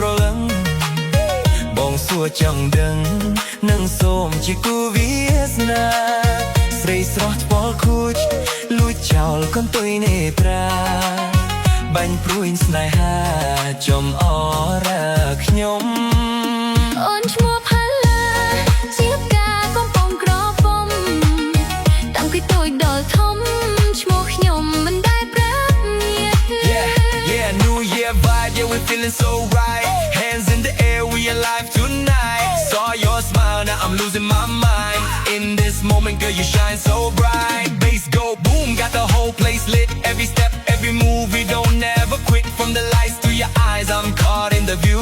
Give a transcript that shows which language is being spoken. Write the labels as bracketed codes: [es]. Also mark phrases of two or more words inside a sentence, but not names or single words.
[km] លឹងបងសួរចង់ដឹងនឹងសូមជាគូវាសនាស្រីស្រស់ថ្ពាល់ខូចលួចចោលកន្ទុយនេប្រាបាញ់ព្រួយស្នេហាចំអរខ្ញុំ អូនឈ្មោះផាឡាជាផ្កាកំពុងក្រពុំតាំងពីតូចដល់ធំឈ្មោះខ្ញុំមិនដែលប្រាប់ញាត [en] Yeah, New Year vibe, yeah, we're feeling so right. Hands in the air, we alive tonight. Saw your smile, now I'm losing my mind. In this moment, girl, you shine so bright. Bass go boom, got the whole place lit. Every step, every move, we don't never quit. From the lights to your eyes, I'm caught in the view.